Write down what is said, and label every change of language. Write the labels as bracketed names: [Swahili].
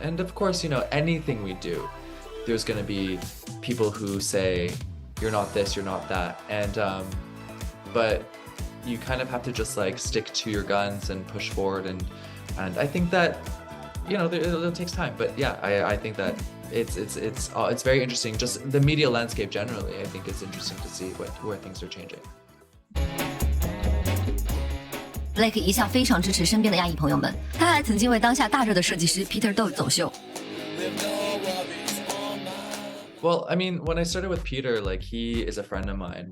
[English] And of course, you know, anything we do, there's going to be people who say you're not this, you're not that, and but you kind of have to just like stick to your guns and push forward, and I think that, you know, it takes time, but yeah, I think that it's very interesting. Just the media landscape generally, I think it's interesting to see where things are changing. [Chinese] Blake 一向非常支持身边的亚裔朋友们，他还曾经为当下大热的设计师 Peter Do 走秀。 [English] Well, I mean, when I started with Peter, like he is a friend of mine.